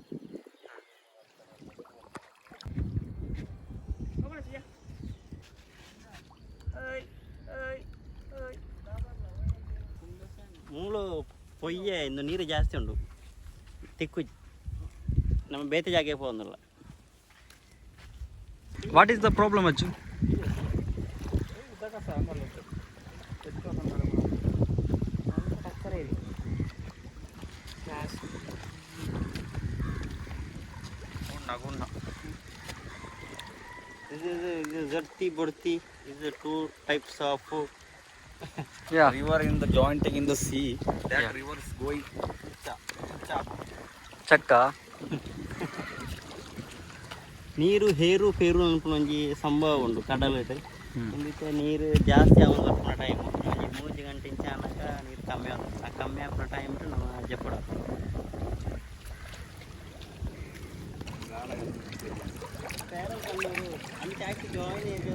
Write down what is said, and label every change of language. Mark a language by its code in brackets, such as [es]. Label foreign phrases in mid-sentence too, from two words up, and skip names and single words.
[tcy] ಮೂಳು ಪೊಯ್ಯೆ ಇಂದು ನೀರು ಜಾಸ್ತಿ ಉಂಡು ತಿಕ್ಕು ನಮ್ಮ ಬೇತೆ ಜಾಗೆ ಪೋಂದುಲ್ಲ. [en] What is the problem, Aju? This is Zarti Burti. These are 2 types of river in the jointing in the sea. That river is going Chakka. [tcy] ನೀರು ಹೇರು ಪೇರು ಅನ್ಕೊಂಡಿ ಸಂಭವ ಉಂಡು ಕಡಲಟ್ಟು ಇಂದಿತ್ತೆ ನೀರು ಜಾಸ್ತಿ ಆಗೋದು ಬರ್ಪುನ ಟೈಮ್ ಒಂಜಿ 3 ಗಂಟೆ ಇಂಚ ಅನ್ನಕ ನೀರು ಕಮ್ಮಿ ಆಗುತ್ತೆ ಆ ಕಮ್ಮಿ ಆಪುನ ಟೈಮ್ ನಮ್ಮ ಜಪ್ಪಡ ಪೇರಲ್ ಕಣ್ಣೂರು ಅಂತ ಹಾಕಿ ಜಾಯಿನ್